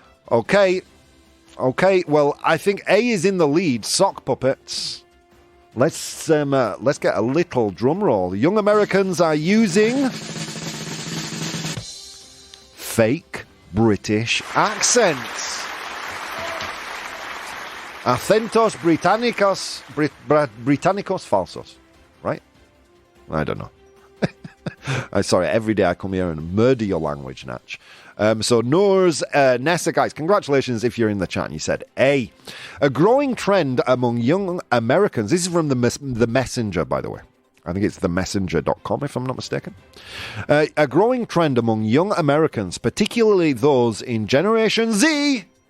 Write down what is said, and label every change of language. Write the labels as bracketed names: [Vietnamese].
[English] Okay, well, I think A is in the lead. Sock puppets. Let's get a little drum roll. Young Americans are using fake British accents. [Spanish] Acentos británicos falsos. [English] Right? I don't know. I'm sorry, every day I come here and murder your language, Natch. So Noor's Nessa, guys, congratulations if you're in the chat and you said A. A growing trend among young Americans. This is from the Messenger, by the way. I think it's themessenger.com, if I'm not mistaken. A growing trend among young Americans, particularly those in Generation Z,